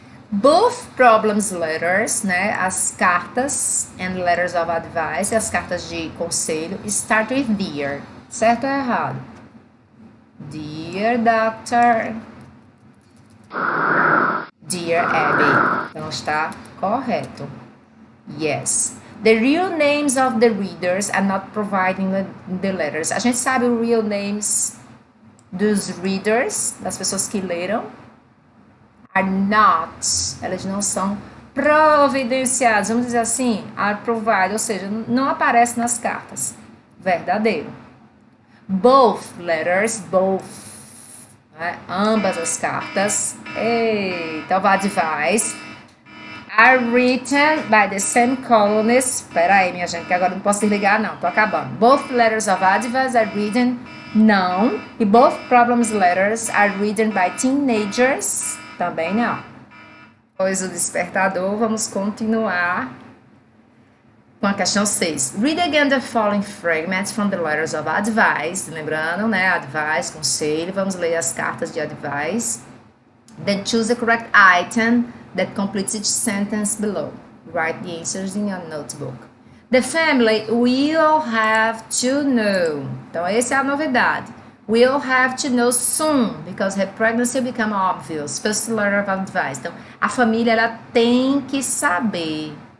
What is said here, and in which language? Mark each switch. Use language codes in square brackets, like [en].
[en] Both problems letters, né, [pt] as cartas [en] and letters of advice, [pt] as cartas de conselho, [en] start with dear, [pt] certo ou errado? Dear Doctor, Dear Abby, então está correto. [en] Yes. The real names of the readers are not provided in the letters. [pt] A gente sabe os real names dos readers, das pessoas que leram, [en] are not, [pt] elas não são providenciadas, vamos dizer assim, [en] are provided, [pt] ou seja, não aparece nas cartas. Verdadeiro. [en] Both letters, both, né? [pt] Ambas as cartas, eita, o advice, [en] are written by the same columnist. [pt] Espera aí, minha gente, que agora não posso desligar, não. Tô acabando. [en] Both letters of advice are written, [pt] não. [en] E both problems letters are written by teenagers, [pt] também não. Depois o despertador, vamos continuar com a questão 6. [en] Read again the following fragments from the letters of advice. [pt] Lembrando, né? Advice, conselho. Vamos ler as cartas de advice. [en] Then choose the correct item that completes each sentence below. Write the answers in your notebook. The family will have to know. [pt] Então, essa é a novidade. [en] Will have to know soon, because her pregnancy will become obvious. First letter of advice. [pt] Então, a família, ela tem que saber.